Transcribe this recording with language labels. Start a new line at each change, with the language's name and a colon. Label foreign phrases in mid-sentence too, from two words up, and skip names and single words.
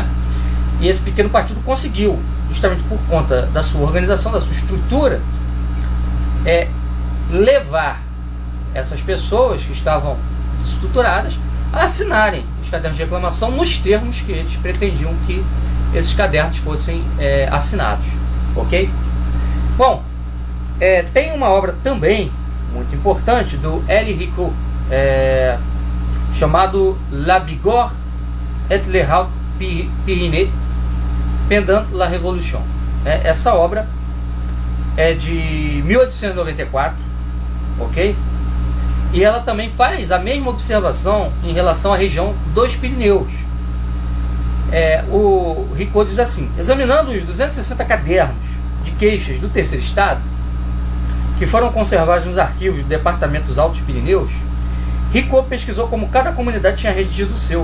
Portuguese: E esse pequeno partido conseguiu, justamente por conta da sua organização, da sua estrutura, levar essas pessoas que estavam estruturadas a assinarem os cadernos de reclamação nos termos que eles pretendiam que esses cadernos fossem assinados, ok? Bom, tem uma obra também muito importante do L. Ricot, chamado La Bigorre et le Haut Pyrénées pendant la Révolution. Essa obra é de 1894, ok? E ela também faz a mesma observação em relação à região dos Pirineus. O Ricot diz assim: examinando os 260 cadernos de queixas do terceiro estado, que foram conservados nos arquivos do Departamento dos Altos Pirineus, Ricot pesquisou como cada comunidade tinha redigido o seu.